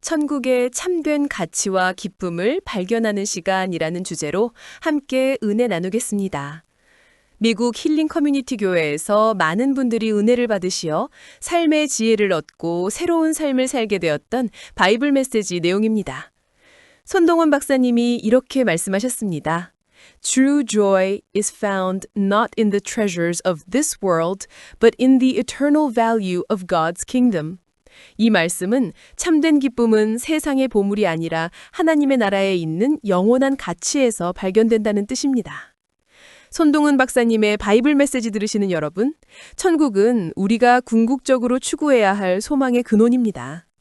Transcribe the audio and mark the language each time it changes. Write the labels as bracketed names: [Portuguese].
[Korean] 천국의 참된 가치와 기쁨을 발견하는 시간이라는 주제로 함께 은혜 나누겠습니다. 미국 힐링 커뮤니티 교회에서 많은 분들이 은혜를 받으시어 삶의 지혜를 얻고 새로운 삶을 살게 되었던 바이블 메시지 내용입니다. 손동원 박사님이 이렇게 말씀하셨습니다. [English] True joy is found not in the treasures of this world, but in the eternal value of God's kingdom. [Korean] 이 말씀은 참된 기쁨은 세상의 보물이 아니라 하나님의 나라에 있는 영원한 가치에서 발견된다는 뜻입니다. 손동은 박사님의 바이블 메시지 들으시는 여러분, 천국은 우리가 궁극적으로 추구해야 할 소망의 근원입니다.